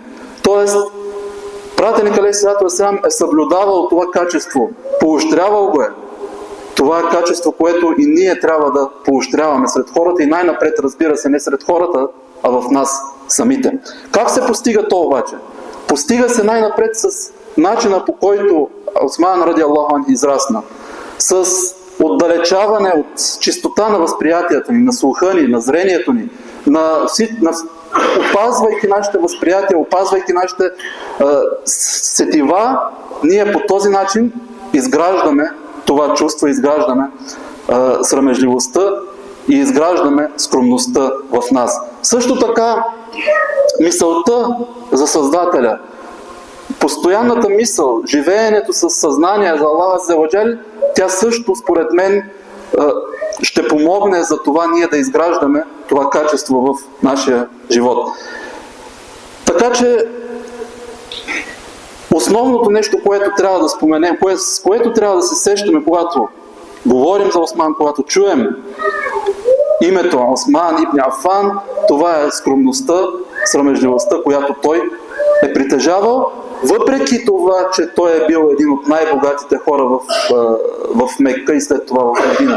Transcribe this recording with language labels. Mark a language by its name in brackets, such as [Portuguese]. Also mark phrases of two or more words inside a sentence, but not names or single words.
[Bulgarian] Тоест, пратеник [Arabic] عليه السلام [Bulgarian] е съблюдавал това качество, поощрявал го е. Това е качество, което и ние трябва да поощряваме сред хората и най-напред, разбира се, не сред хората, а в нас самите. Как се постига то обаче? Постига се най-напред с начина, по който Осман [Arabic] رضي الله عنه [Bulgarian] израсна. С отдалечаване от чистота на възприятията ни, на слуха ни, на зрението ни, опазвайки нашите възприятия, опазвайки нашите сетива, ние по този начин изграждаме това чувство, изграждаме срамежливостта и изграждаме скромността в нас. Също така, мисълта за Създателя, постоянната мисъл, живеенето с съзнание за Аллах [Arabic] عز وجل, [Bulgarian] тя също, според мен, ще помогне за това ние да изграждаме това качество в нашия живот. Така че, основното нещо, което трябва да споменем, с което трябва да се сещаме, когато говорим за Осман, когато чуем името Осман ибн Афан, това е скромността, срамежливостта, която той е притежавал, въпреки това, че той е бил един от най-богатите хора в Мекка и след това в Медина.